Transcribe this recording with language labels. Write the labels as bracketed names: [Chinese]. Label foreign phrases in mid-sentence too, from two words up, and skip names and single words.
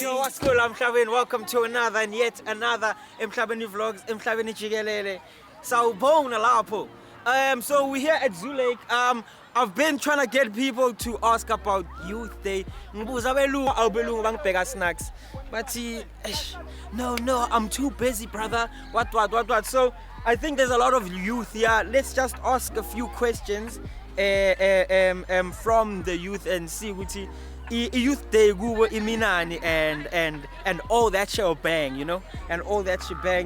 [English] Yo, what's cool? I'm Emhlabeni. Welcome to another and yet another Emhlabeni vlogs. [Zulu] Emhlabeni Jigelele. Sawubona lapho. [English] So we're here at Zoo Lake. I've been trying to get people to ask about Youth Day. [Zulu] Ngibuza abelungu bangibheka snacks. [English] But no, I'm too busy, brother. What. So I think there's a lot of youth here. Let's just ask a few questions from the youth and see what Youth Day [Zulu] kubo iminani [English] and all that shebang, you know, and all that shebang.